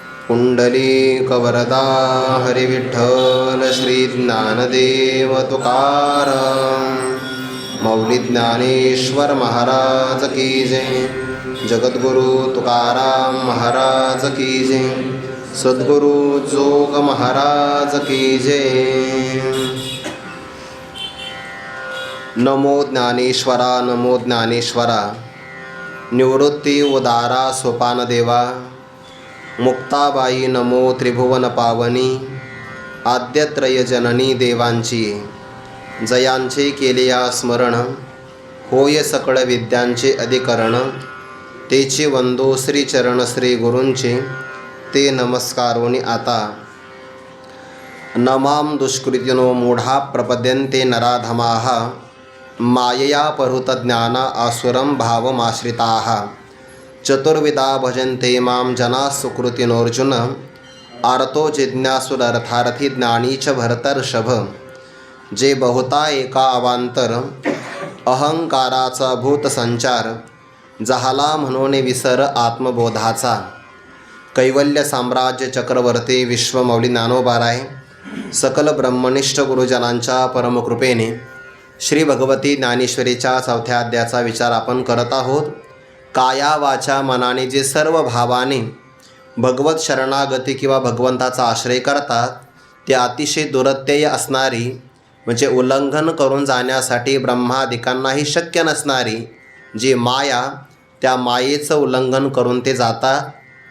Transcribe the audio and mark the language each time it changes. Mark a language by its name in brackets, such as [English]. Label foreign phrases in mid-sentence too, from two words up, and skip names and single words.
[Marathi] पुंडलीकवरदा हरिविठ्ठल श्री ज्ञानदेव तुकाराम मौली ज्ञानेश्वर महाराज की जय। जगद्गुरु तुकाराम महाराज की जय। सद्गुरु जोग महाराज की जय। नमो ज्ञानेश्वरा नमो ज्ञानेश्वरा। निवृत्ती उदारा सोपान देवा। मुक्ताबाई नमो त्रिभुवन पावनी। आद्यत्रय जननी देवांची जयांचे केलिया स्मरण। होय सकळ विद्यांचे अधिकरण। तेची वंदो श्री चरण श्री गुरूंचे ते नमस्कारोनी आता। [Sanskrit] नमाम दुष्कृतिनो मूढा प्रपद्यन्ते नराधमाः मायया परुत ज्ञाना आसुरं भावमाश्रिताः। चतुर्विधा भजन्ते मां जना सुकृतिनोऽर्जुन। आर्तो जिज्ञासुरर्थार्थी ज्ञानी च भरतर्षभ। [Marathi] जे बहुता एका अवांतर अहंकाराचा भूत संचार। झाला म्हणून विसर आत्मबोधाचा। कैवल्य साम्राज्य चक्रवर्ती विश्वमौली ज्ञानोबाराय सकल ब्रह्मनिष्ठ गुरुजनांच्या परमकृपेने श्री भगवती ज्ञानेश्वरीच्या 4थ्या अध्यायाचा विचार आपण करत आहोत। काया वाचा मनाने जे सर्व भावाने भगवत शरणागती किंवा भगवंताचा आश्रय करतात ते अतिशय दुरत्यय असणारी म्हणजे उल्लंघन करून जाण्यासाठी ब्रह्मादिकांनाही शक्य नसणारी जी माया, त्या मायेचं उल्लंघन करून ते जातात।